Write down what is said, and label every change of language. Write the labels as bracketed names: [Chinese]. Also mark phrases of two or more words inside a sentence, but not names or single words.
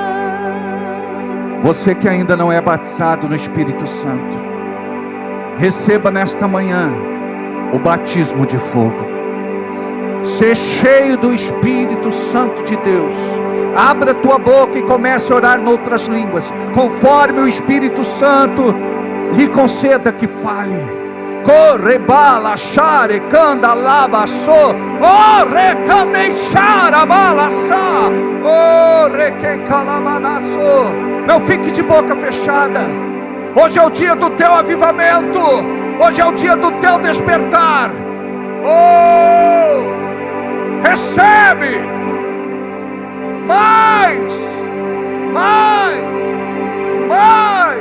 [Portuguese] Você que ainda não é batizado no Espírito Santo, receba nesta manhã o batismo de fogo. Ser cheio do Espírito Santo de Deus. Abra tua boca e comece a orar noutras línguas, conforme o Espírito Santo lhe conceda que fale. Corre bala, chare, canda, laba, so, oh, recandeixara, bala, sa, oh, requecalamanaço. Não fique de boca fechada. Hoje é o dia do teu avivamento. Hoje é o dia do teu despertar. Oh, recebe mais, mais, mais.